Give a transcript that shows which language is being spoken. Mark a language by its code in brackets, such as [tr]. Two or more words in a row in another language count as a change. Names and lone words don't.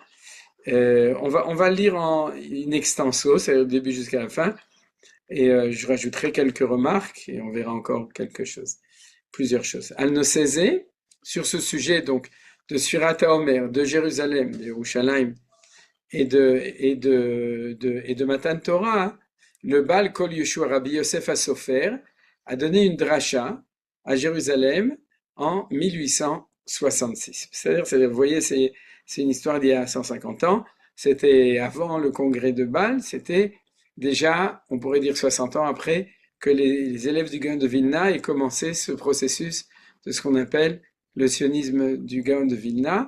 [fr] On va lire en in extenso, c'est du début jusqu'à la fin, et je rajouterai quelques remarques, et on verra encore plusieurs choses. Al-Nosezé, sur ce sujet donc de [he] ספירת העומר, [fr] de Jérusalem, de Yerushalayim, et de [he] מתן תורה, [fr] le Baal Kol Yeshua Rabbi Yosef HaSofer a donné une dracha à Jérusalem en 1866. C'est-à-dire, vous voyez, c'est une histoire d'il y a 150 ans. C'était avant le congrès de Bâle, c'était déjà, on pourrait dire 60 ans après, que les élèves du Gaon de Vilna aient commencé ce processus de ce qu'on appelle le sionisme du Gaon de Vilna.